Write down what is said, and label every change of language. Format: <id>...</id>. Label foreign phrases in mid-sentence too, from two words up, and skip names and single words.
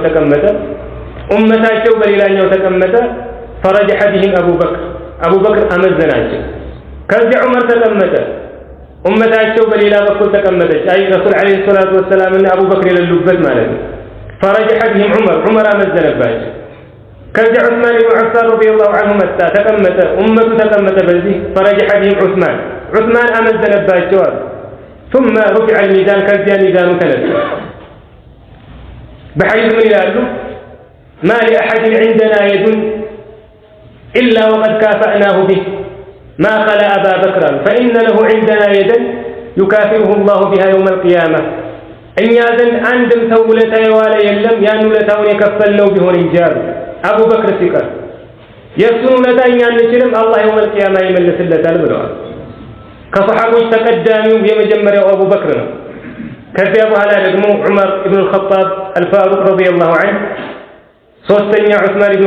<am>ተቀመጠ፣ ኡመታቸው በሌላኛው ተቀመጠ።</am> <ar>فرجح بهم</ar> <am>አቡበክር አመዘናቸው። ከዚያ ዑመር ተቀመጠ፣ ኡመታቸው በሌላ በኩል ተቀመጠች። አይ</am> <ar>الرسول عليه الصلاة والسلام</ar> <am>እና አቡበክር የሌሉበት ማለት ነው።</am> <ar>فرجح بهم</ar> <am>ዑመር አመዘነባቸው። ከዚያ ዑስማን ኢብኑ ዐፋን</am> <ar>رضي الله عنه</ar> <am>መጣ፣ ተቀመጠ፣ ኡመቱ ተቀመጠ በዚህ።</am> <ar>فرجح بهم</ar> <am>ዑስማን አመዘነባቸው አሉ።</am> <ar>ثم رفع الميزان</ar> <am>ከዚያ ሚዛኑ ተነሳ። በሐዲስ ምን ይላሉ?</am> <ar>ما لأحد عندنا يد إلا وقد كافأناه به ما خلا أبا بكر فإن له عندنا يدا يكافئه الله بها يوم القيامة</ar> <am>እኛ ዘንድ አንድም ሰው ውለታ የዋለ የለም ያን ውለታውን የከፈልነው ቢሆን እንጂ አሉ። አቡበክር ሲቀር የእሱን ውለታ እኛ አንችልም፣ አላህ</am> <ar>يوم القيامة</ar> <am>ይመልስለታል ብለዋል። ከሰሐቦች ተቀዳሚው የመጀመሪያው አቡበክር ነው። ከዚያ በኋላ ደግሞ ዑመር ኢብኑ አልኸጣብ አልፋሩቅ</am> <ar>رضي الله عنه፣</ar> <am>ሶስተኛ ዑስማን ኢብኑ</am>